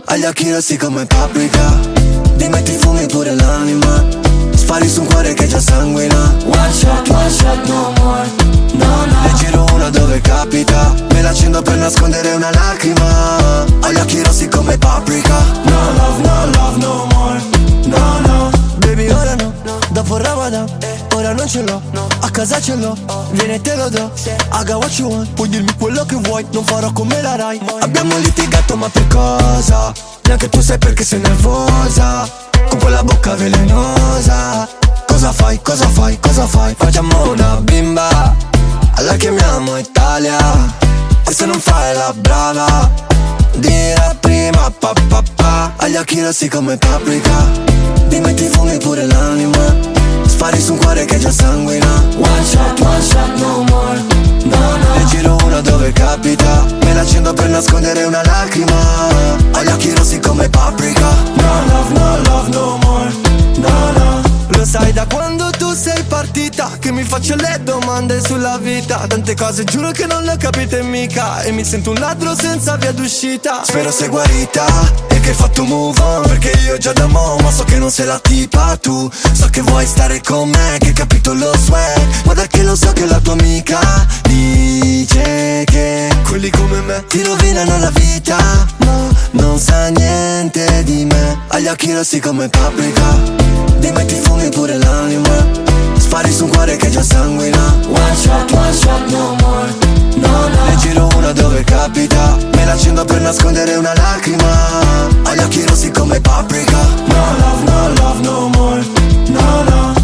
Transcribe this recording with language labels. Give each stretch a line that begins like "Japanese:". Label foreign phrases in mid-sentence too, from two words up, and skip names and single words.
Italian: occhi rossi come paprika. Dimmi ti fumi pure l'anima. Spari su un cuore che già sanguina.
English: One shot, no more. No, no.
Italian: Ne giro una dove capita. Me l'accendo per nascondere una lacrima. Ho gli occhi rossi come paprika.
English: No love, no more. No, no.
Italian: Baby ora no, dopo il Ramadan. Ora non ce l'ho, a casa ce l'ho. Vieni e te lo do,
English: I got what you want.
Italian: Puoi dirmi quello che vuoi, non farò come la Rai. Abbiamo litigato ma per cosa? Neanche tu sai perché sei nervosa. Con quella bocca velenosa. Cosa fai, cosa fai, cosa fai? Facciamo una bimba, la chiamiamo Italia. E se non fai la brava, dirà prima papà. Agli occhi rossi come paprika. Dimmi ti fumi pure l'anima. Spari su un cuore che già sanguina.
English: One shot, no more. No, no.
Italian: Ne giro una dove capita. Me l'accendo per nascondere una lacrima. Ho gli occhi rossi come paprika.
English: No love, no more. No, no.
Italian: Lo sai da quando tu sei partita che mi faccio le domande sulla vita. Tante cose giuro che non le ho capite mica. E mi sento un ladro senza via d'uscita. Spero sei guarita e che hai fatto
English: move on.
Italian: Perché io già da mo' ma so che non sei la tipa tu. So che vuoi stare con me, che hai capito lo swag. Guarda che lo so che la tua amica dice che quelli come me ti rovinano la vita. No, non sa niente di me. Ha gli occhi rossi come paprika. Dimmi ti fumi pure l'anima. Spari su un cuore che già sanguina.
English: One shot, no more. No, no.
Italian: Ne giro una dove capita. Me l'accendo per nascondere una lacrima. Ho gli occhi rossi come paprika.
English: No love, no more. No, no.